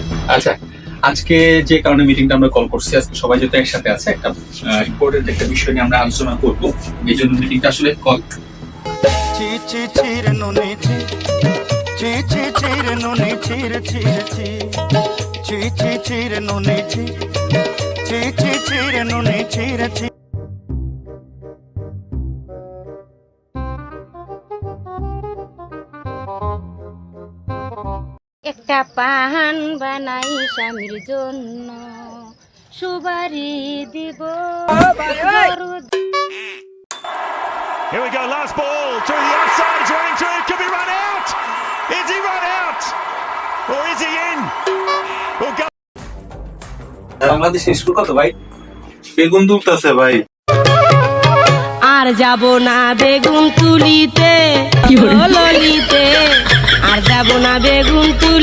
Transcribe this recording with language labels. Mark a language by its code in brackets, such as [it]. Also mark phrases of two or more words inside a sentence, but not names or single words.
[bn] আচ্ছা, আজকে যে কারণে মিটিংটা আমরা কল করছি, আজকে সবাই যেহেতু একসাথে আছে, একটা ইম্পর্টেন্ট একটা বিষয় নিয়ে আমরা আলোচনা করব। এই জন্য মিটিংটা আসলে কল। চি চি চিরে নুনি চি চি চি চিরে নুনি চিরে চিরে চি চি চি চিরে নুনি চি চি চি চিরে নুনি চিরে চি। একটা পান বানাই স্বামীর জন্য সুবারি দিব। [en] Here we go, last ball through the outside, it's running through, it could be run out! Is he run out? Or is he in? We'll go. [bn] বাংলাদেশ স্কুল কত ভাই? বেগুন তুলতেছে ভাই। আর যাব না বেগুন তুলিতে, ললিতে আর যাব না বেগুন তুলি।